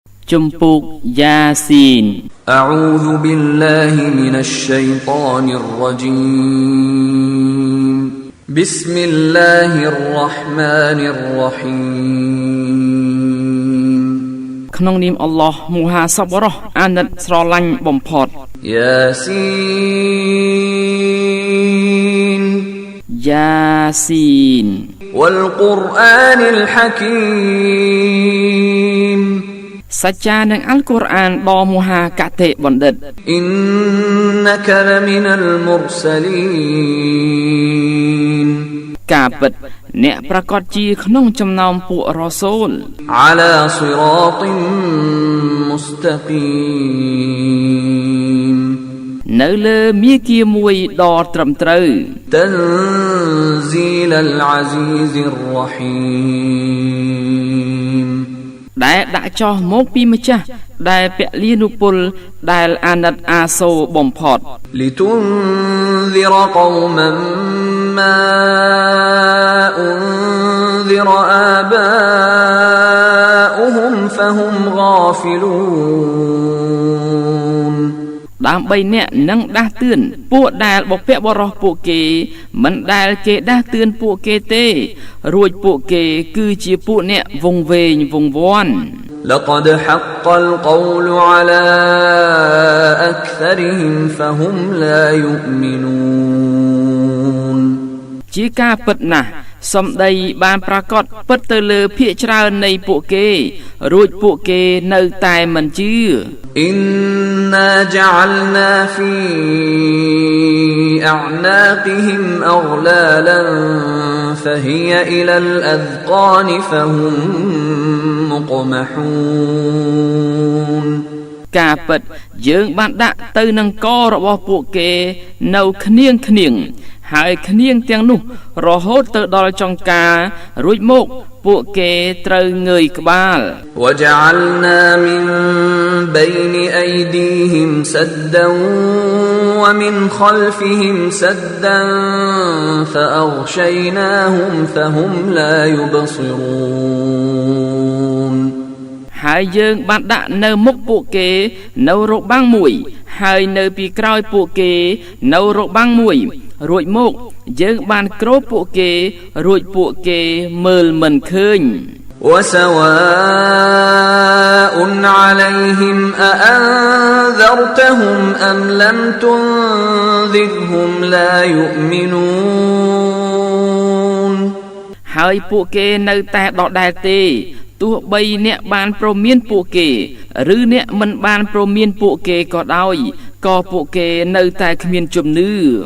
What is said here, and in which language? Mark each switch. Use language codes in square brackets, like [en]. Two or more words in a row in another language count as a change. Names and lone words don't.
[km] ជំពូកយ៉ាស៊ីន [ar] أعوذ بالله من الشيطان الرجيم بسم الله الرحمن الرحيم [km] ក្នុងនាមអល់ឡោះមហាសប្បុរសអាណិតស្រឡាញ់បំផុត [ar] ياسين ياسين والقرآن الحكيم [km] សច្ចានឹងអល់កុរអានដ៏មហាកតេបណ្ឌិត [ar] إنك لمن المرسلين [km] ការពិតអ្នកប្រកាសជាក្នុងចំណោមពួករ៉ូសូល [ar] على صراط مستقيم [km] នៅលើមាគ៌ាមួយដ៏ត្រឹមត្រូវ [ar] تنزيل العزيز الرحيم [km] ដែលដាក់ចោះមកពីម្ចាស់ដែលពលីនុពលដែលអាណិតអាសូរបំផុត [ar] لتنذر قوما ما أنذر آباؤهم فهم غافلون [km] ដើម្បីអ្នកនឹងដាស់តឿនពួកដែលបព្វបរោះពួកគេមិនដែលគេដាស់តឿនពួកគេទេរួចពួកគេគឺជាពួកអ្នកវង្វេងវង្វាន់ [ar] لقد حق القول على أكثرهم فهم لا يؤمنون [km] ជាការពិតណាស់សម្ដីបានប្រកាសពិតទៅលើភាគច្រើននៃពួកគេរួចពួកគេនៅតែមិនជឿ [ar] إنا جعلنا في أعناقهم أغلالا فهي إلى الأذقان فهم مقمحون [km] ការពិតយើងបានដាក់ទៅនឹងករបស់ពួកគេនៅគ្នៀងហើយគ្នៀងទាំងនោះរហូតទៅដល់ចង្ការរួចមកពួកគេត្រូវងើយក្បាល [ar] وجعلنا من بين أيديهم سدا ومن خلفهم سدا فأغشيناهم فهم لا يبصرون [km] ហើយយើងបានដាក់នៅមុខពួកគេនៅរបាំងមួយហើយនៅពីក្រោយពួកគេនៅរបាំងមួយរួចមកយើងបានគ្របពួកគេរួចពួកគេមើលមិនឃើញ [ar] وسواء عليهم أأنذرتهم أم لم تنذرهم لا يؤمنون [km] ហើយពួកគេនៅតែដដែលទេទោះបីអ្នកបានព្រមានពួកគេឬអ្នកមិនបានព្រមានពួកគេក៏ដោយក៏ពួកគេនៅតែគ្មានជំនឿ